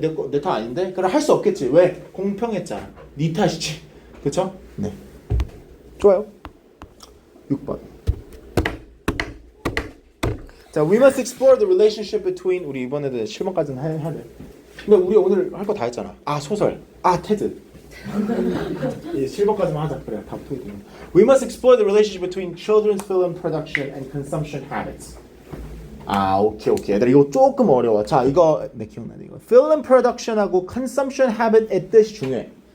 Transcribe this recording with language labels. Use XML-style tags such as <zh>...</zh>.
<ko>내 탓 아닌데? 그럼 할 수 없겠지. 왜? 공평했잖아. 네 탓이지. 그렇죠? 네. 좋아요. 6번.</ko> <en>자, we must explore the relationship between</en> <ko>우리 이번에도 7번까지는 해야 돼. 근데 우리 오늘 할 거 다 했잖아. 소설. 테드. 7번까지만 하자. 그래. 다 풀이 되는.</ko> <en>We must explore the relationship between children's film production and consumption habits.</en> <ko>오케이. 얘들아 이거 조금 어려워. 자, 이거 기억나네 이거. Film production하고 consumption habit의 뜻이 중요해.</ko>